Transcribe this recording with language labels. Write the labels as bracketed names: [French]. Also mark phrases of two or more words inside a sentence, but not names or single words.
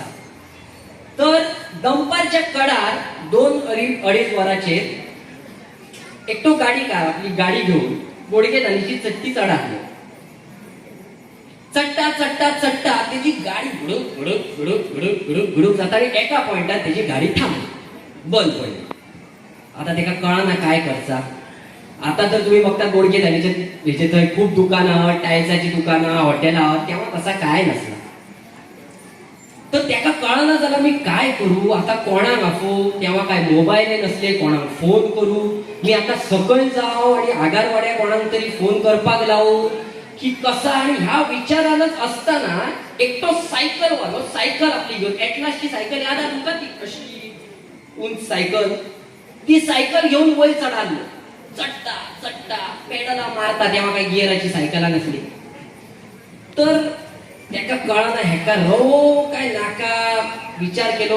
[Konkani] तर दंपारच्या कडार 2-2.5 वरांचेर एकटो गाडीकार आपली गाडी घेऊन बोडकेधानीची चट्टी चढालो. चढता त्याची गाडी घुडूक जाता आणि एका पॉइंटार त्याची गाडी थांबली बंद पडली. आता त्याला कळना काय करचा. आता तर तुम्ही बघता बोडकेधानीचे हेचे थंय खूप दुकानां टायल्साची दुकानां हॉटेलां तेव्हा तसा काय नसला. तर त्याका कळना जाल्यार मी काय करू आता कोणाक आफो. तेव्हा काय मोबाईल नसले कोणाक फोन करू. मी आता सकयल जाव आणि आगारवाड्या कोणाक तरी फोन करपाक लावू की कसा. आणि ह्या विचारानच असताना एकटो सायकलवालो सायकल आपली घेऊन एटलासची सायकल याद आहा तुमका ती अशी उंच सायकल. ती सायकल घेऊन वयर चढालो. चढता पेडला मारता तेव्हा काही गियराची सायकला नसली. तर त्याका कळना हेका रवो काय नाका विचार केलो.